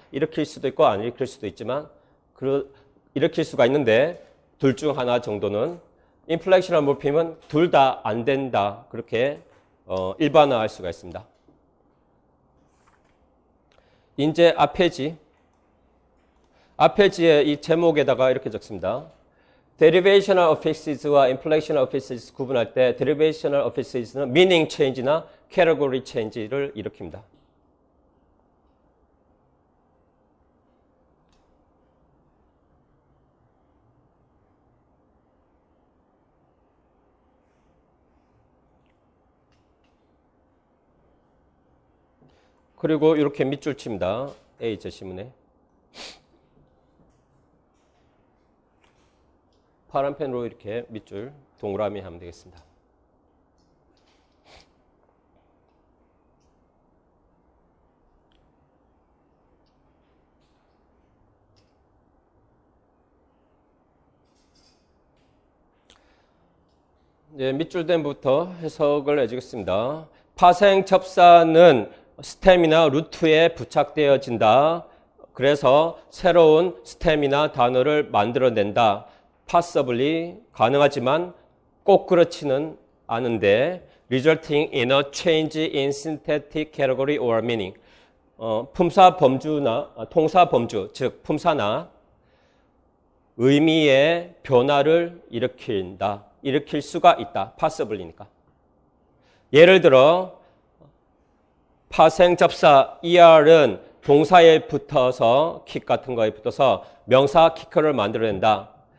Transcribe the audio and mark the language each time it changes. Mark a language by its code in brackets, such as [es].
[ko] 일으킬 수도 있고 안 일으킬 수도 있지만 일으킬 수가 있는데 둘 중 하나 정도는 인플렉셔널 모핌은 둘 다 안 된다. 그렇게 일반화할 수가 있습니다. 이제 앞 페이지에 이 제목에다가 이렇게 적습니다. derivational affixes와 inflectional affixes 구분할 때 derivational affixes는 meaning change나 category change를 일으킵니다. 그리고 이렇게 밑줄 칩니다. A자 시문에. 파란 펜으로 이렇게 밑줄 동그라미 하면 되겠습니다. 네, 밑줄됨부터 해석을 해주겠습니다. 파생 접사는 스템이나 루트에 부착되어진다. 그래서 새로운 스템이나 단어를 만들어낸다. [en] possibly [ko] 가능하지만 꼭 그렇지는 않은데 [en] resulting in a change in syntactic category or meaning. [ko] 품사 범주나 통사 범주, 즉 품사나 의미의 변화를 일으킬 수가 있다. possibly니까. 예를 들어 파생 접사 ER은 동사에 붙어서 킥 같은 거에 붙어서 명사 키커를 만들어낸다.